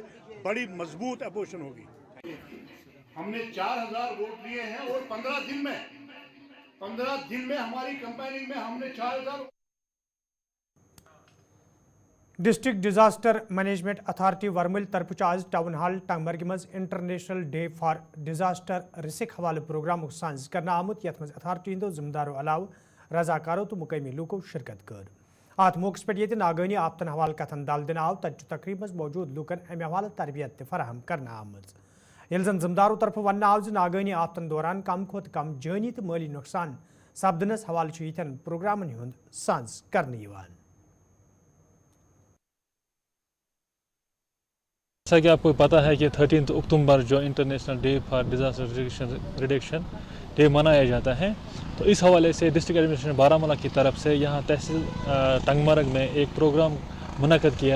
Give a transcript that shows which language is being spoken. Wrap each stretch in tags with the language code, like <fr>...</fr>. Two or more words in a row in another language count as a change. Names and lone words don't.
<ur>بڑی مضبوط اپوزیشن ہوگی۔ ہم نے 4000 ووٹ لیے ہیں اور 15 دن میں ہماری کمپیننگ میں ہم نے 4000.</ur> <ks>डिस्ट्रिक्ट डिजास्टर मैनेजमेंट अथॉरिटी वर्मल तरफ आज टाउन हॉल टंगमर्ग मज इंटरनेशनल डे फॉर डिजास्टर रिस्क हवाले प्रोग्राम साज करना आमुत यथ मज अथॉरिटी हंदो जिम्मेदारों अलाव रजाकारों तो मुकामी लूकों शिरकत कर। अत मौके पे ये नागनी आफतन हवाले कथन दाल दिन आव तत तकरीब मज मौजूद लूकन अमे हवाले तरबियत फराहम करना आमज। यल जन जिम्मेदारों तरफ वन आव नागनी आफतन दौरान कम खोत कम जानी तो माली नुकसान सपदनस हवाले यिथन प्रोग्रामन हुंद साज करने यिवान।</ks> <ur>جیسا کہ آپ کو پتا ہے کہ 13 اکتوبر جو انٹرنیشنل ڈے فار ڈیزاسٹر ریڈکشن ڈے منایا جاتا ہے، تو اس حوالے سے ڈسٹرکٹ ایڈمنسٹریشن بارہمولہ کی طرف سے یہاں تحصیل ٹنگمرگ میں ایک پروگرام منعقد کیا.</ur>